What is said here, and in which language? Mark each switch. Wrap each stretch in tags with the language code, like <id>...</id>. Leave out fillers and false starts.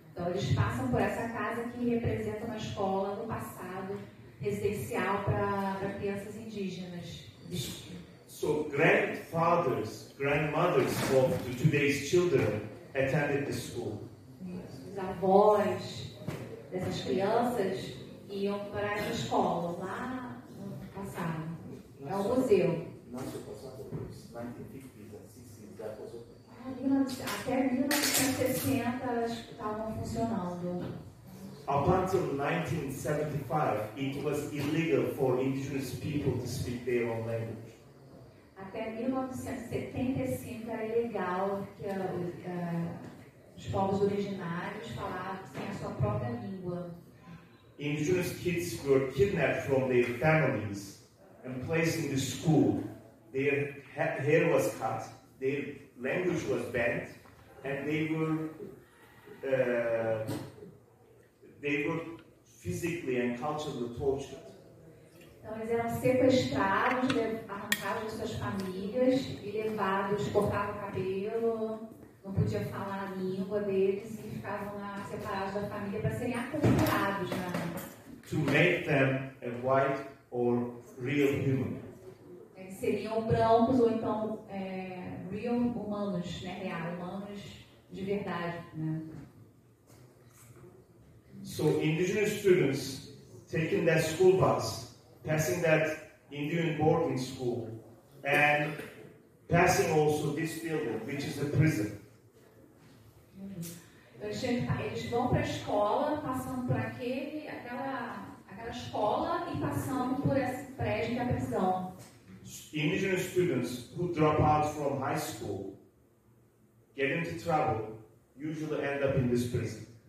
<pt>Então, eles passam por essa casa que representa uma escola no passado residencial para crianças indígenas.</pt> <en>So grandfathers, grandmothers of today's children attended the school.</en> <pt>Os avós dessas crianças iam para essa escola lá no passado. É um museu. Até 1960 estavam funcionando.</pt> <en>Up until 1975, it was illegal for indigenous people to speak their own language.</en> <pt>Até 1975 era ilegal que os povos originários falassem a sua própria língua.</pt> <en>Indigenous kids were kidnapped from their families and placed in the school. Their hair was cut, their language was banned, and they were physically and culturally tortured.</en> <pt>Então eles eram sequestrados, arrancados de suas famílias e levados, cortavam o cabelo, não podiam falar a língua deles e ficavam lá separados da família para serem aculturados, né?</pt> <en>To make them a white or real human.</en> <pt>Eles seriam brancos ou então real humanos, né? Real, humanos de verdade, né?</pt> <en>So indigenous students taking that school bus, passing that Indian boarding school, and passing also this building, which is a prison.</en> <pt>Eles vão para a escola, passando por aquela escola e passando por esse prédio que é a prisão.</pt> <en>Indigenous students who drop out from high school, get into trouble, usually end up in this prison.</en>